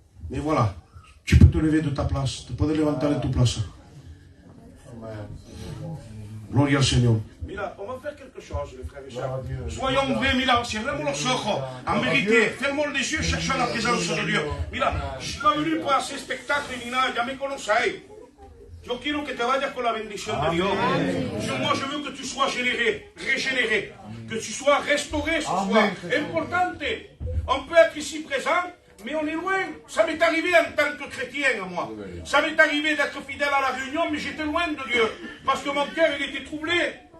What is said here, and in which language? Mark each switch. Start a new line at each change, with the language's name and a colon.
French: Mais voilà, tu peux te lever de ta place, tu peux te levanter de ta place.
Spanish: Gloria al Señor. Mira,
French: on va faire quelque chose, les frères et sœurs. Soyons vrais,
Spanish: mira, cerremos los ojos.
French: En vérité, fermons les yeux, cherchons la présence de Dieu. Mira, je ne suis pas venu pour hacer spectacle
Spanish: ni nada, ya me conocéis. Yo quiero que te vayas con la bendición de Dios.
French: Moi, je veux que tu sois régénéré, que tu sois restauré ce soir. Importante. On peut être ici présent, mais on est loin. Ça m'est arrivé en tant que chrétien, moi. Ça m'est arrivé d'être fidèle à la réunion, mais j'étais loin de Dieu. Parce que mon cœur, il était troublé.